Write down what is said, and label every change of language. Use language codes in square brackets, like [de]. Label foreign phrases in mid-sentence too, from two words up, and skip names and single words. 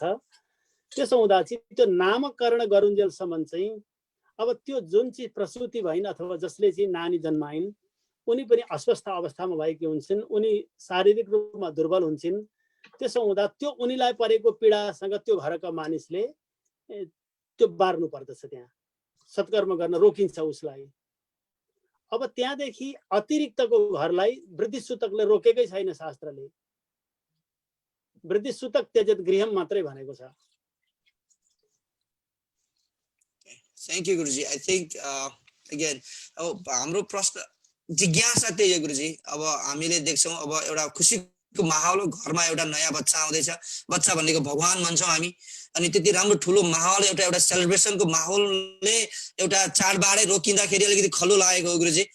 [ne] त्यसो हुँदा चाहिँ त्यो नामकरण गरुन्जेलसम्म चाहिँ अब त्यो जुन चाहिँ प्रसुति भइन् अथवा जसले चाहिँ नानी जन्माइन् उनी पनि अस्वस्थ अवस्थामा भएकी हुन्छन्, उनी शारीरिक रूपमा दुर्बल हुन्छन्। त्यसो हुँदा त्यो उनीलाई परेको पीडासँग त्यो घरका मानिसले त्यो बार्नु पर्दछ, त्यहाँ सत्कर्म गर्न रोकिन्छ उसलाई। अब त्यहाँदेखि अतिरिक्तको घरलाई वृद्धिसूतकले रोकेकै छैन शास्त्रले, [sa] वृद्धिसूतक त्यजेत गृहम [ne] मात्रै भनेको छ। [en] thank you गुरुजी। I think again [ne] अब हाम्रो प्रश्न जिज्ञासा त्यही हो गुरुजी। अब हामीले देख्छौँ अब एउटा खुसीको माहौल, घरमा एउटा नयाँ बच्चा आउँदैछ, बच्चा भनेको भगवान भन्छौँ हामी, अनि त्यति राम्रो ठुलो माहौल, एउटा सेलिब्रेसनको माहौलले एउटा चाडबाडै रोकिँदाखेरि अलिकति खल्लो लागेको हो गुरुजी।